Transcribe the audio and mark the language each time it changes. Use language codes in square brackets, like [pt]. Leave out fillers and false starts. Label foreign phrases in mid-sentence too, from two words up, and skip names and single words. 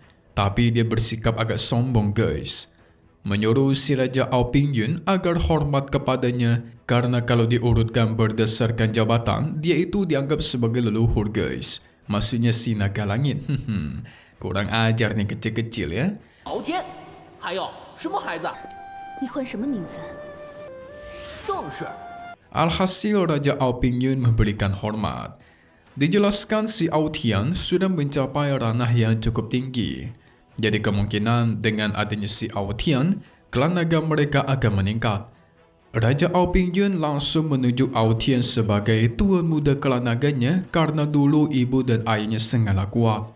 [id] Tapi dia bersikap agak sombong guys. menyuruh si Raja Ao Pingyun agar hormat kepadanya karena kalau diurutkan berdasarkan jabatan, dia itu dianggap sebagai leluhur guys. Maksudnya si naga langit. Kurang ajar nih kecil-kecil ya. [zh] 敖天，还有什么孩子？你唤什么名字？正是。 [id] Alhasil Raja Ao Pingyun memberikan hormat. Dijelaskan si Ao Tian sudah mencapai ranah yang cukup tinggi. Jadi kemungkinan dengan adanya si Ao Tian, klan naga mereka akan meningkat. Raja Ao Pingyun langsung menunjuk Ao Tian sebagai tuan muda klan naganya karena dulu ibu dan ayahnya sangatlah kuat.